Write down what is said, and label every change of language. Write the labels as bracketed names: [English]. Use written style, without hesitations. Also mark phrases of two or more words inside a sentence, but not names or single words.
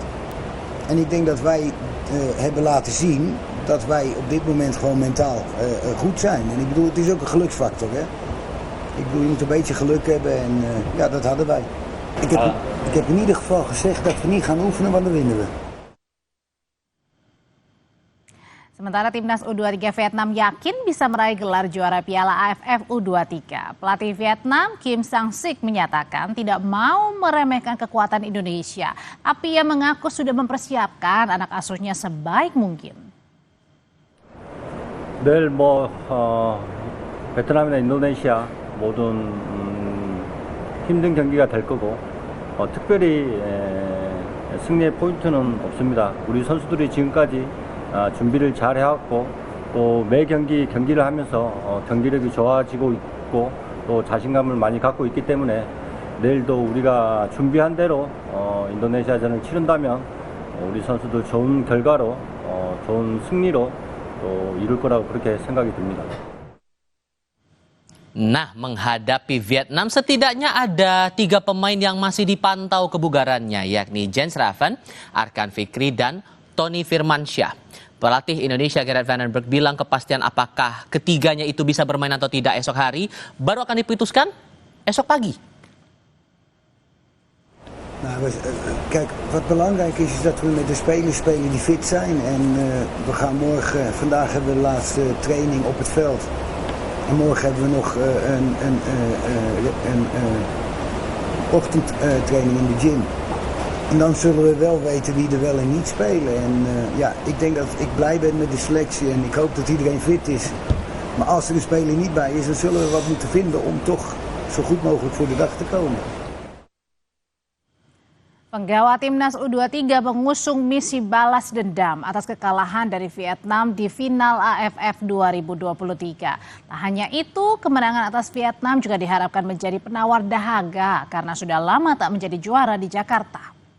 [Dutch] En ik denk dat wij hebben laten zien dat wij op dit moment gewoon mentaal goed zijn. En ik bedoel, het is ook een geluksfactor, hè. Ik bedoel, je moet een beetje geluk hebben en ja, dat hadden wij. Ik heb in ieder geval gezegd dat we niet gaan oefenen, want dan winnen we. [Indonesian] Sementara timnas U23 Vietnam yakin bisa meraih gelar juara Piala AFF U23. Pelatih Vietnam Kim Sang-sik menyatakan tidak mau meremehkan kekuatan Indonesia. Tapi ia mengaku sudah mempersiapkan anak asuhnya sebaik mungkin. [Korean] 내일 베트남이나 인도네시아 모든 힘든 경기가 될 거고 특별히 승리의 포인트는 없습니다. 우리 선수들이 지금까지 준비를 잘 해왔고 또 매 경기를 하면서 경기력이 좋아지고 있고 또 자신감을 많이 갖고 있기 때문에 내일도 우리가 준비한 대로 인도네시아전을 치른다면 우리 선수들 좋은 결과로 좋은 승리로 또 이룰 거라고 그렇게 생각이 듭니다. [Indonesian] Nah, menghadapi Vietnam setidaknya ada 3 pemain yang masih dipantau kebugarannya, yakni Jens Raven, Arkan Fikri, dan Tony Firmansyah. Pelatih Indonesia Gerard Van den Berg bilang kepastian apakah ketiganya itu bisa bermain atau tidak esok hari baru akan diputuskan esok pagi. [Dutch] Nou, kijk, wat belangrijk is dat we met de spelers spelen die fit zijn. En we gaan vandaag hebben we de laatste training op het veld. En morgen hebben we nog een ochtendtraining in de gym. En dan zullen we wel weten wie er wel en niet spelen. En ja, ik denk dat ik blij ben met de selectie en ik hoop dat iedereen fit is. Maar als er een speler niet bij is, dan zullen we wat moeten vinden om toch zo goed mogelijk voor de dag te komen. [Indonesian] Penggawa timnas U23 mengusung misi balas dendam atas kekalahan dari Vietnam di final AFF 2023. Tak hanya itu, kemenangan atas Vietnam juga diharapkan menjadi penawar dahaga karena sudah lama tak menjadi juara di Jakarta.